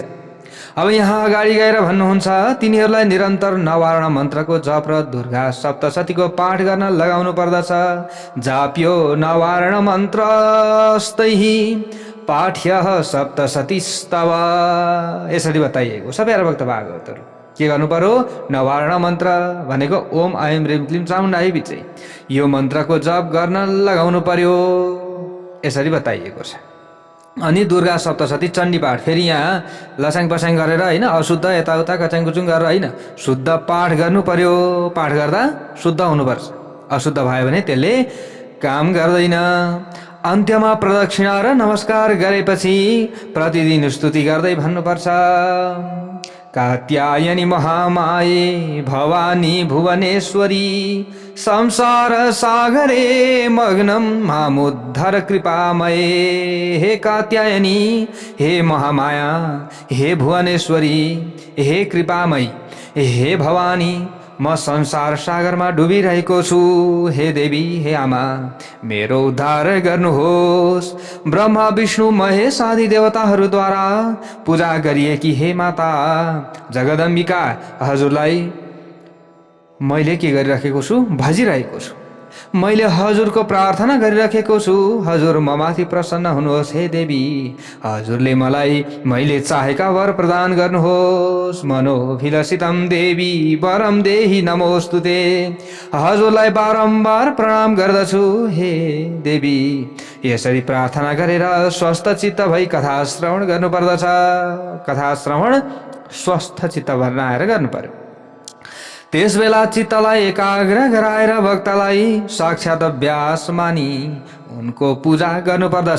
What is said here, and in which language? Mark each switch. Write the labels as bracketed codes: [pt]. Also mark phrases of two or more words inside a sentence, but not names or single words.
[ne] अब यहाँ अगाडि गएर भन्नुहुन्छ तिनीहरूलाई निरन्तर नवारण मन्त्रको जप र दुर्गा सप्तशतीको पाठ गर्न लगाउनु पर्दछ। [sa] जाप्यो नवारण मन्त्रस्तैः पाठ्यः सप्तशतीस्तव। [ne] यसरी बताइएको छ प्यारा भक्त भागवतहरू। के गर्नु पर्यो? नवारण मन्त्र भनेको [sa] ओम ऐं ह्रीं क्लीं चामुण्डायै विचे, [ne] यो मन्त्रको जप गर्न लगाउनु पर्यो। यसरी बताइएको छ। अनि दुर्गा सप्तशती चण्डी पाठ फेरि यहाँ लसाङ पसाङ गरेर होइन अशुद्ध यताउता कचाङ कुचुङ गरेर होइन शुद्ध पाठ गर्नु पर्यो। पाठ गर्दा शुद्ध हुनुपर्छ, अशुद्ध भयो भने त्यसले काम गर्दैन। अन्त्यमा प्रदक्षिणा र नमस्कार गरेपछि प्रतिदिन स्तुति गर्दै भन्नुपर्छ, [sa] कात्यायनी महामाये भवानी भुवनेश्वरी संसार सागरे मग्नम मामुद्धर कृपामये। [ne] हे कात्यायनी, हे महामाया, हे भुवनेश्वरी, हे कृपामयी, हे भवानी, म संसार सागरमा डुबिरहेको छु। हे देवी, हे आमा, मेरो उद्धार गर्नुहोस्। ब्रह्मा विष्णु महेश आदि देवताहरूद्वारा पूजा गरिएकी हे माता जगदम्बिका, हजुरलाई मैले के गरिराखेको छु? भजिरहेको छु। मैले हजुरको प्रार्थना गरिराखेको छु, हजुर ममाथि प्रसन्न हुनुहोस्। हे देवी, हजुरले मलाई मैले चाहेका वर प्रदान गर्नुहोस्। [sa] मनोभिलसितम देवी वरम देहि नमोस्तुते। [ne] हजुरलाई बारम्बार प्रणाम गर्दछु हे देवी। यसरी प्रार्थना गरेर स्वस्थ चित्त भई कथा श्रवण गर्नुपर्दछ। कथा श्रवण स्वस्थ चित्त बनाएर गर्नु पर्यो। त्यसबेला चित्तलाई एकाग्र गराएर भक्तलाई साक्षात व्यास मानी उनको पूजा गर्नुपर्दछ।